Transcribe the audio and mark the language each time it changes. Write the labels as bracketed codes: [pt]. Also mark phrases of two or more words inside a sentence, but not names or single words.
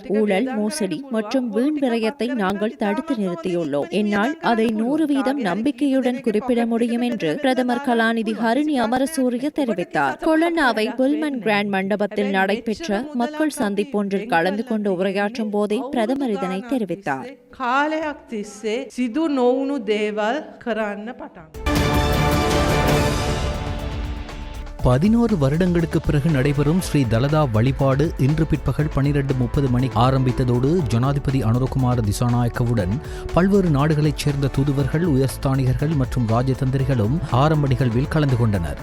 [ta] ஊழல், மோசடி மற்றும் வீண் விரயத்தை நாங்கள் தடுத்து நிறுத்தியுள்ளோம். என்னால் அதை 100% நம்பிக்கையுடன் குறிப்பிட முடியும் என்று பிரதமர் கலாநிதி ஹரிணி அமரசூரிய தெரிவித்தார். கொலன்னாவை புல்மன் கிராண்ட் மண்டபத்தில் நடைபெற்ற மக்கள் சந்திப்பொன்றில் கலந்து கொண்டு உரையாற்றும் போதே பிரதமர் இதனை தெரிவித்தார். [si] කාලයක් තිස්සේ සිදු නොවුණු දේවල් කරන්න පටන් [ta] 11 வருடங்களுக்கு பிறகு நடைபெறும் ஸ்ரீ தலதா வழிபாடு இன்று பிற்பகல் 12:30 மணிக்கு ஆரம்பித்ததோடு ஜனாதிபதி அனுரகுமார திசாநாயக்கவுடன் பல்வேறு நாடுகளைச் சேர்ந்த தூதுவர்கள், உயர்ஸ்தானிகர்கள் மற்றும் ராஜதந்திரிகளும் ஆரம்ப நிகழ்வில் கலந்து கொண்டனர்.